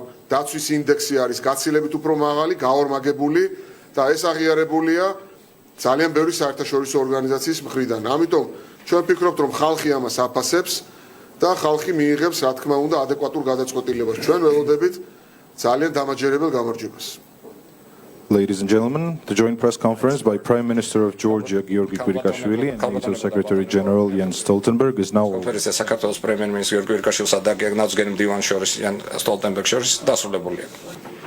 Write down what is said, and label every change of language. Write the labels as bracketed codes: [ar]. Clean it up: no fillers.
[ka] დაცვის ინდექსი არის გაცილებით უფრო მაღალი გაორმაგებული და ეს აღიარებულია ძალიან ბევრი საერთაშორისო ორგანიზაციის მხრიდან ამიტომ ჩვენ ვფიქრობთ რომ ხალხი ამას აფასებს და ხალხი მიიღებს რა თქმა უნდა ადეკვატურ გადაწყვეტილებას ჩვენ ველოდებით ძალიან დამაჯერებელ გამარჯვებას [en] Ladies and gentlemen, the joint press conference by Prime Minister of Georgia Georgi Kvirikashvili and NATO Secretary General Jens Stoltenberg is now over. [ka] კონფერენცია საქართველოს პრემიერ-მინისტრ გიორგი კვირიკაშვილსა და გენერალ მდივან შორის იან სტოლტენბერგ შორის დასრულებულია.